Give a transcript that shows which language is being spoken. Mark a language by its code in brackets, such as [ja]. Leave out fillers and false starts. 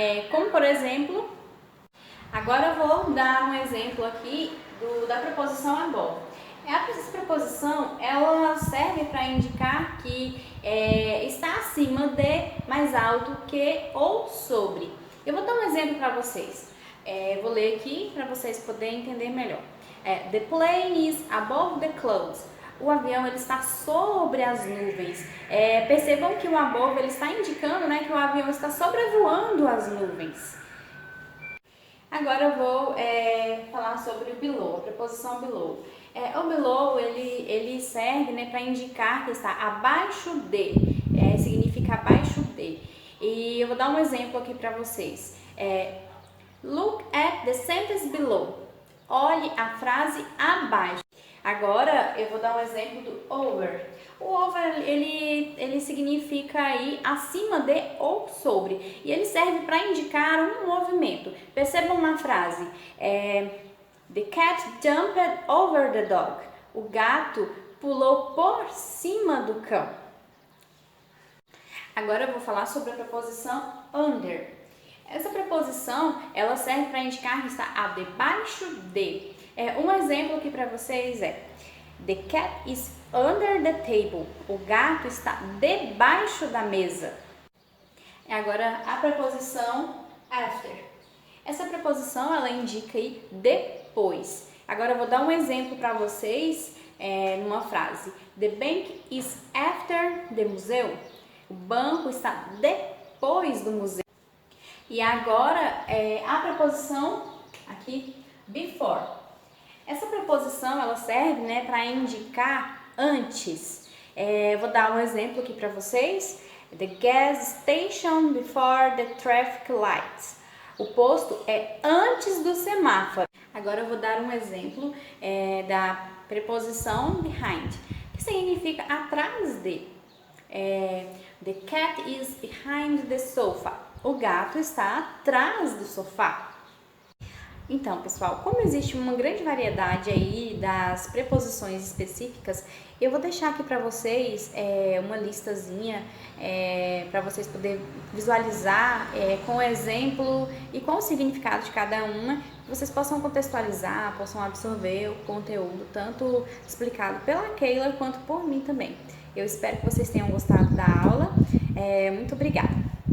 [pt] Como por exemplo, agora eu vou dar um exemplo aqui da preposição above. Essa preposição ela serve para indicar que está acima de, mais alto que ou sobre. Eu vou dar um exemplo para vocês. Vou ler aqui para vocês poderem entender melhor. [en] The plane is above the clouds. [pt] O avião ele está sobre as nuvens. Percebam que o above ele está indicando, né, que o avião está sobrevoando as nuvens. Agora eu vou falar sobre o below, a preposição below. O below ele serve, né, para indicar que está abaixo de, significa abaixo de. E eu vou dar um exemplo aqui para vocês. [en] Look at the sentence below. [pt] Olhe a frase abaixo. Agora eu vou dar um exemplo do over. O over ele significa aí acima de ou sobre. E ele serve para indicar um movimento. Percebam na frase. [en] The cat jumped over the dog. [pt] O gato pulou por cima do cão. Agora eu vou falar sobre a preposição under. Essa preposição, ela serve para indicar que está abaixo de. Um exemplo aqui para vocês [en] The cat is under the table. [pt] O gato está debaixo da mesa. Agora, a preposição after. Essa preposição, ela indica aí depois. Agora, eu vou dar um exemplo para vocês numa frase. [en] The bank is after the museum. [pt] O banco está depois do museu. E agora, a preposição aqui, before. Essa preposição, ela serve, né, para indicar antes. Vou dar um exemplo aqui para vocês. [en] The gas station before the traffic lights. [pt] O posto é antes do semáforo. Agora eu vou dar um exemplo da preposição behind, que significa atrás de. [en] The cat is behind the sofa. [pt] O gato está atrás do sofá. Então, pessoal, como existe uma grande variedade aí das preposições específicas, eu vou deixar aqui para vocês uma listazinha para vocês poderem visualizar com o exemplo e com o significado de cada uma, que vocês possam contextualizar, possam absorver o conteúdo, tanto explicado pela Keila quanto por mim também. Eu espero que vocês tenham gostado da aula. Muito obrigada!